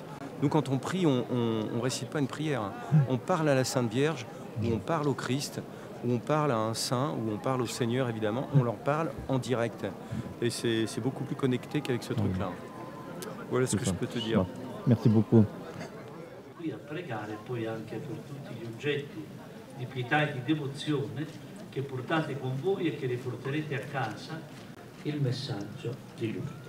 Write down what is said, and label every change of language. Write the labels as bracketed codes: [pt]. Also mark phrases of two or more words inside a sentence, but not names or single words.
[fr] Nous, quand on prie, on ne récite pas une prière. On parle à la Sainte Vierge, ou on parle au Christ, ou on parle à un saint, ou on parle au Seigneur, évidemment. On leur parle en direct. Et c'est beaucoup plus connecté qu'avec ce truc-là. Voilà ce que je peux te dire. Merci beaucoup. [it] Qui a pregare poi anche per tutti gli oggetti di pietà e di devozione che portate con voi e che riporterete a casa il messaggio di Lourdes.